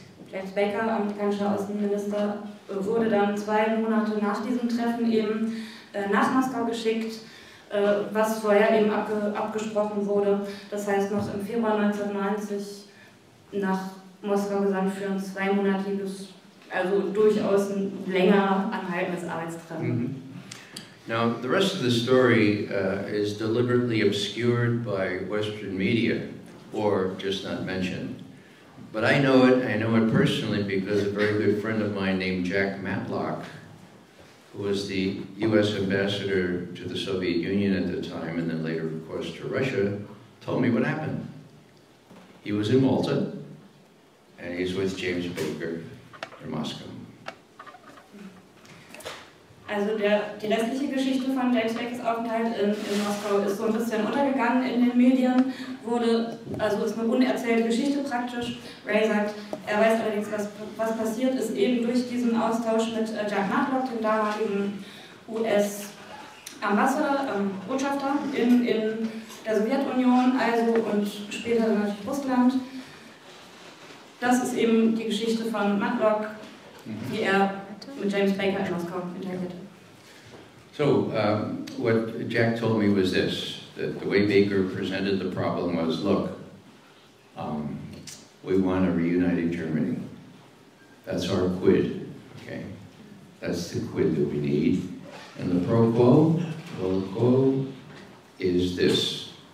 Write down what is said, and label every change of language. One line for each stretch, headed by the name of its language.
German: James Baker, amerikanischer Außenminister, wurde dann 2 Monate nach diesem Treffen eben nach Moskau geschickt, was vorher eben abgesprochen wurde. Das heißt, noch im Februar 1990 nach Moskau gesandt für ein 2-monatiges, also durchaus ein länger anhaltendes Arbeitstreffen.
English: Now, the rest of the story is deliberately obscured by Western media, or just not mentioned. But I know it personally because a very good friend of mine named Jack Matlock, who was the US ambassador to the Soviet Union at the time, and then later, of course, to Russia, told me what happened. He was in Malta, and he's with James Baker in Moscow.
German: Also die restliche Geschichte von James Bakers Aufenthalt in Moskau ist so ein bisschen untergegangen in den Medien, ist eine unerzählte Geschichte praktisch. Ray sagt, er weiß allerdings, was passiert ist, eben durch diesen Austausch mit Jack Matlock, dem damaligen US-Botschafter in der Sowjetunion, und später natürlich Russland. Das ist eben die Geschichte von Matlock, wie er mit James Baker in Moskau interagierte.
English: So, what Jack told me was this, that the way Baker presented the problem was, look, we want a reunited Germany. That's our quid, okay? That's the quid that we need. And the pro quo is this.